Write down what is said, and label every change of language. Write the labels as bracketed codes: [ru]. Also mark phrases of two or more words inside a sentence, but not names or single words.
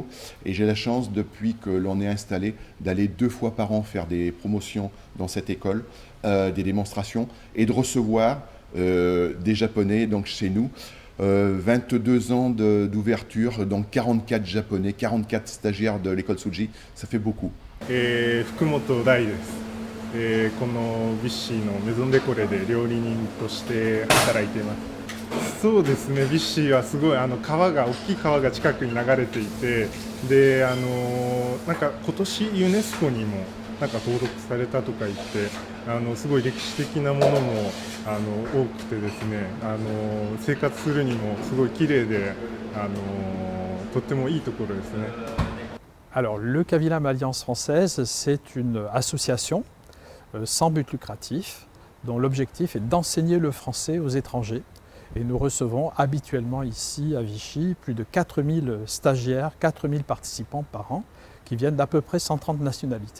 [fr] Et j'ai la chance, depuis que l'on est installé, d'aller 2 fois par an faire des promotions dans cette école, des démonstrations, et de recevoir des Japonais donc, chez nous. 22 ans d'ouverture, donc 44 Japonais, 44 stagiaires de l'école Tsuji, ça fait beaucoup. [ja] 福本大です。このビッシーのメゾンデコレで料理人として働いています。そうですね、ビッシーはすごい大きい川が近くに流れていて、でなんか今年ユネスコにもなんか登録されたとか言って、すごい歴史的なものも多くてですね、生活するにもすごい綺麗で、とってもいいところですね。 [fr] Alors, le Cavillam Alliance Française, c'est une association sans but lucratif dont l'objectif est d'enseigner le français aux étrangers. Et nous recevons habituellement ici à Vichy plus de 4000 stagiaires, 4000 participants par an qui viennent d'à peu près 130 nationalités.